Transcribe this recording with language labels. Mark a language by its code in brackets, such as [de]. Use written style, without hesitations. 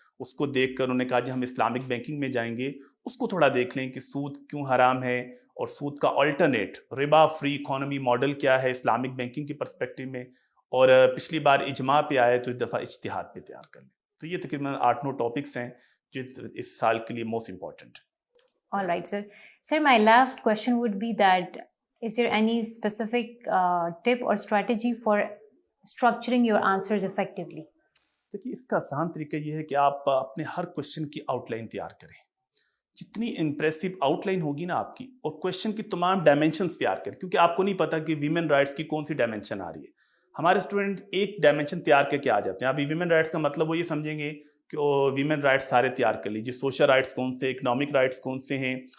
[ur] اس کو دیکھ کر انہوں نے کہا جی ہم اسلامک بینکنگ میں جائیں گے، اس کو تھوڑا دیکھ لیں کہ سود کیوں حرام ہے، اور سود کا آلٹرنیٹ ربا فری اکانومی ماڈل کیا ہے اسلامک بینکنگ کی پرسپیکٹو میں، اور پچھلی بار اجماع پہ آئے تو اس دفعہ اجتہاد پہ تیار کر لیں۔ تو یہ تقریباً 8-9 ٹاپکس ہیں جو اس سال کے لیے موسٹ امپورٹنٹ ہیں۔ [en] All right, sir. Sir, my last question would be that is there any specific tip or strategy for structuring your answers effectively? [ur] دیکھیے اس کا آسان طریقہ یہ ہے کہ آپ اپنے ہر کویشچن کی آؤٹ لائن تیار کریں، جتنی امپریسو آؤٹ لائن ہوگی نا آپ کی، اور کویشچن کی تمام ڈائمینشنس تیار کریں، کیونکہ آپ کو نہیں پتا کہ ویمن رائٹس کی کون سی ڈائمینشن آ رہی ہے۔ ہمارے اسٹوڈنٹ ایک ڈائمینشن تیار کر کے آ جاتے ہیں، ابھی ویمن رائٹس کا مطلب وہ یہ سمجھیں گے کہ ویمن رائٹس سارے تیار کر لیجیے، سوشل رائٹس کون سے، اکنامک رائٹس کون سے ہیں،